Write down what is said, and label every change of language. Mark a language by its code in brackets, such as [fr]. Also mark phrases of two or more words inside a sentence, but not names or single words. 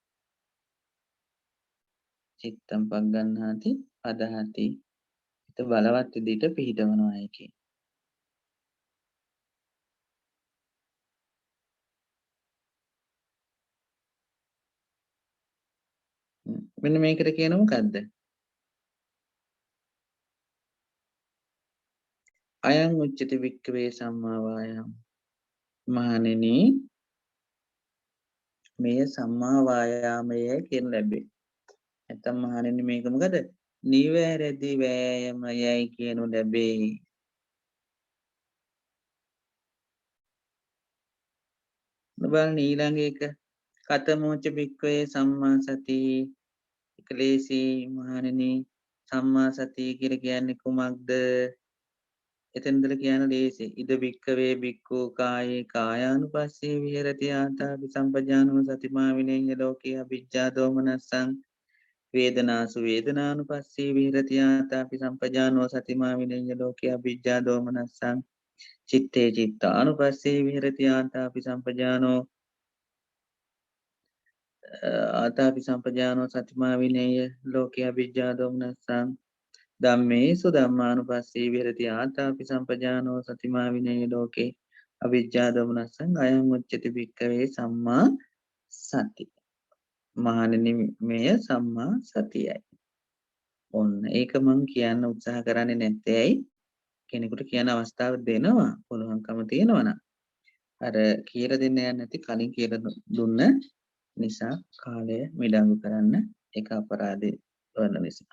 [pi] චිත්තම් පග්ගන්හාති පදහති [si] හිත බලවත් විදිහට පිහිටවනවා ඒකේ. මෙන්න මේකට කියන මොකද්ද? [pi] අයං උච්චති වික්ඛවේ සම්මා වායාම. [si] මහණෙනි මෙය [pi] සම්මා වායාමය [si] කියන ලැබේ. නැත්නම් මහණෙනි මේක මොකද? නිවැරදි වෑයමයයි කියනු ලැබේ. බලන්න ඊළඟ එක [pi] කතමෝච භික්ඛවේ සම්මා සති. [si] ක්ලේශී මහණෙනි [pi] සම්මා සතිය [si] කියලා කියන්නේ කුමක්ද? එතනදල කියන ලේසි. [pi] ඉද භික්ඛවේ භික්ඛූ කායේ කායානුපස්සේ විහෙරති ආතාපි සම්පජානෝ සතිමා විනේය ලෝකේ අවිජ්ජා දෝමනස්සං වේදනාසු වේදනානුපස්සේ විහෙරති ආතාපි සම්පජානෝ සතිමා විනේය ලෝකේ අවිජ්ජා දෝමනස්සං චිත්තේ චිත්තානුපස්සේ විහෙරති ආතාපි සම්පජානෝ ආතාපි සම්පජානෝ සතිමා විනේය ලෝකේ අවිජ්ජා දෝමනස්සං ධම්මේසු ධම්මානුපස්සී විහෙරති ආතාපි සම්පජානෝ සතිමා විනය ලෝකේ අවිජ්ජා දෝමනස්සං අයං උච්චති භික්ඛවේ සම්මා සති. [si] මහණෙනි මෙය [pi] සම්මා සතියයි. [si] ඔන්න ඒක මං කියන්න උත්සාහ කරන්නේ නැත්තේ ඇයි? කෙනෙකුට කියන අවස්ථාව දෙනවා පුළුවන්කම තියෙනවා නම්. අර කියලා දෙන්න යන්නේ නැති කලින් කියලා දුන්න නිසා කාලය මිඩංගු කරන්න ඒක අපරාධේ වන නිසා.